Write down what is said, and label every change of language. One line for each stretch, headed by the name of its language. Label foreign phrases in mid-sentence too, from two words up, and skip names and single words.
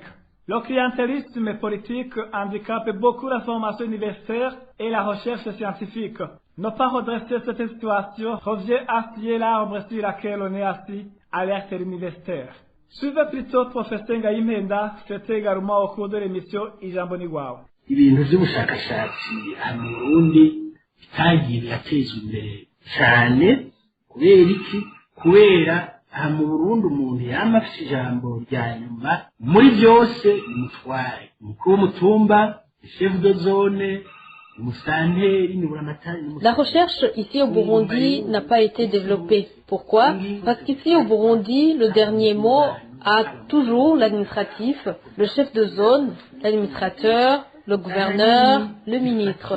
French: Le clientélisme politique handicape beaucoup la formation universitaire et la recherche scientifique. Ne pas redresser cette situation revient à scier l'arbre sur laquelle on est assis, alerte universitaire. Suivez plutôt professeur Ngaïmenda, c'était également au cours de l'émission Ijambo Nigwawe.
Kinyarwanda: Ibintu by'ubushakashatsi mu Burundi bitagiye biratezwa imbere cyane kubera iki? Kubera aha mu Burundi umuntu yama afite ijambo rya nyuma muri byose umutware umukuru w'umutumba,
French: chef de zone, La recherche ici au Burundi n'a pas été développée. Pourquoi? Parce qu'ici au Burundi, le dernier mot a toujours l'administratif, le chef de zone, l'administrateur, le gouverneur, le ministre.